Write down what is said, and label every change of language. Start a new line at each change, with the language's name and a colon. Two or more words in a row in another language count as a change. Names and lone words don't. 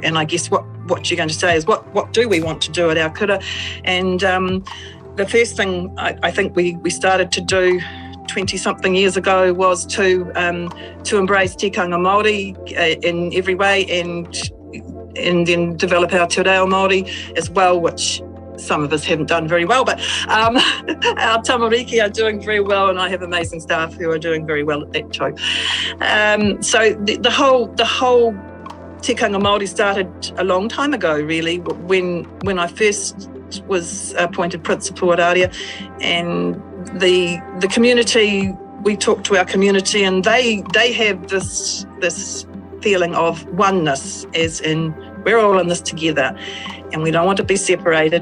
English: And I guess what you're going to say is what do we want to do at our kura? And the first thing I think we started to do 20-something years ago was to embrace
Māori: tikanga Māori
English: in every way, and then develop our
Māori: te reo Māori
English: as well, which some of us haven't done very well, but our tamariki are doing very well, and I have amazing staff who are doing very well at that too. So the whole
Māori: tikanga Māori
English: started a long time ago, really, when I first was appointed principal at Aria, and the community, we talked to our community, and they have this feeling of oneness, as in we're all in this together, and we don't want to be separated.